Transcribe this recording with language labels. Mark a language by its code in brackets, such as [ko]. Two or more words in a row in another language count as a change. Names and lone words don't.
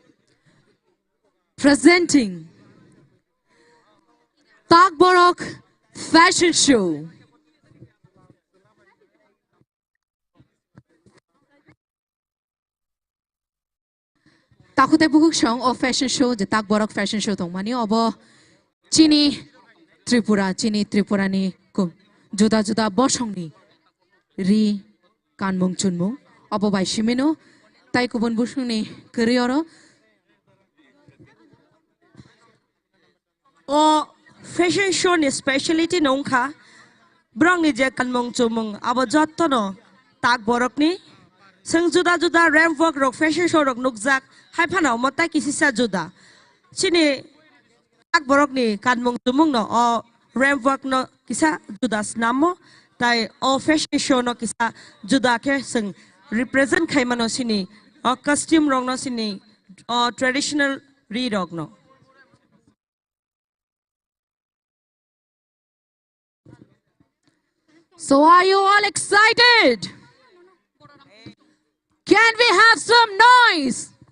[en] Presenting Takborok Fashion Show. [trp] Takute bukuk shong of [en] fashion show, the Takborok Fashion Show [trp] tong mani obo Chini Tripura ni kum juda boshong ni ri kanmung chunmung obo bai shimeno tai kubun bushung ni kerioro O [en] fashion show [trp] ni speciality nongkha brong ni je kanmung chumung abo jotto no Takborok ni sung juda [en] ramp walk [trp] rok [en] fashion show [trp] rok nukjak hai phana motai kisisa juda chini Takborok ni kanmung chumung no o [en] ramp walk [trp] no kisa juda namo tai o [en] fashion show [trp] no kisa juda ke sung represent khaimano sini o costume rok no sini o traditional ri rok no. [en] So are you all excited? Can we have some noise?